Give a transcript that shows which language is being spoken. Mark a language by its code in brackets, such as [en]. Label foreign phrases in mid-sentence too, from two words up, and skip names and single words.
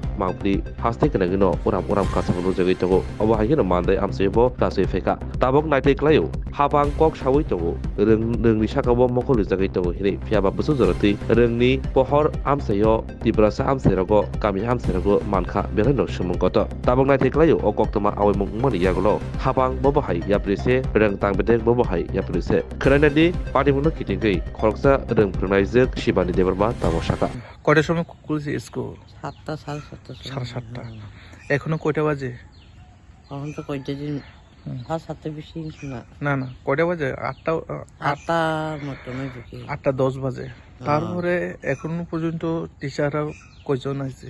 [trp] mangpli haste kenagino uram kasangno jagui tongo obo haike no mandai amsebo tasui feka tabok naitei klayo hapang kok sawi tongo rengni sakabo mokol jagai tongo hini phiaba busu joroti rengni pohor amsayo tibrasa amsairago kami amsairago mankha belaino sumung koto tabok naitei klayo o koktoma awai mungmani yagulo hapang bobo hai yaprise reng tangbedek bobo hai yaprise khranadi patimuno kitingei khoroksa reng prongnai jek shibani debarba tabo saka [bn] কয়টার সময় খুলছে স্কুল? 7টা 7:30 7:30। এখনো কয়টা বাজে? এখন তো কয়টা দিন 7:30 বেশি না না না, কয়টা বাজে? 8টা মতো ঢুকি 8:10 বাজে। তারপরে এখনো পর্যন্ত টিচাররা কয়জন আছে?